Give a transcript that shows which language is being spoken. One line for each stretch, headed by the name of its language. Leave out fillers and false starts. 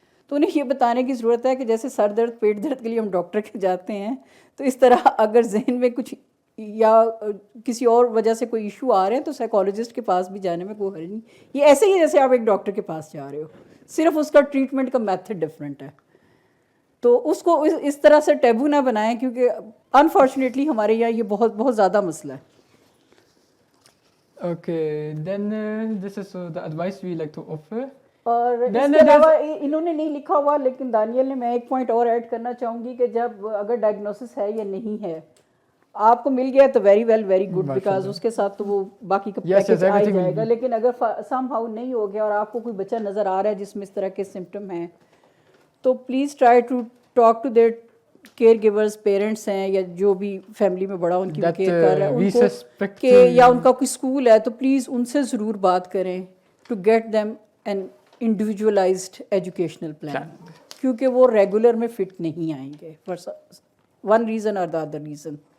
Urdu: تو انہیں یہ بتانے کی ضرورت ہے کہ جیسے سر درد پیٹ درد کے لیے ہم ڈاکٹر کے جاتے ہیں, تو اس طرح اگر ذہن میں کچھ یا کسی اور وجہ سے کوئی ایشو آ رہے ہیں تو سائیکالوجسٹ کے پاس بھی جانے میں کوئی حرج نہیں. یہ ایسے ہی جیسے آپ ایک ڈاکٹر کے پاس جا رہے ہو, صرف اس کا ٹریٹمنٹ کا میتھڈ ڈفرینٹ ہے. تو اس کو اس طرح سے ٹیبو نہ بنائیں, کیونکہ انفارچونیٹلی ہمارے یہاں یہ بہت بہت زیادہ مسئلہ ہے.
English: Okay, then this is the advice we like to offer.
Urdu: اور اس کے علاوہ انہوں نے نہیں لکھا ہوا لیکن دانیل نے, میں ایک پوائنٹ اور ایڈ کرنا چاہوں گی کہ جب اگر ڈائگنوسس ہے یا نہیں ہے, آپ کو مل گیا تو
English: very well very good,
Urdu: because اس کے ساتھ تو وہ باقی کا پیکیج آ جائے گا. لیکن اگر سم ہاؤ نہیں ہو گیا اور آپ کو کوئی بچہ نظر آ رہا ہے جس میں اس طرح کے سمٹم ہیں, تو please
English: try to talk to their caregivers,
Urdu: parents ہیں یا جو بھی فیملی میں بڑا ان کی کیئر کر رہا ہے ان کو, کہ یا ان کا کوئی اسکول ہے تو پلیز ان سے ضرور بات کریں
English: to get them an individualised educational plan,
Urdu: کیونکہ وہ ریگولر میں فٹ نہیں آئیں گے
English: For one reason اور the other reason.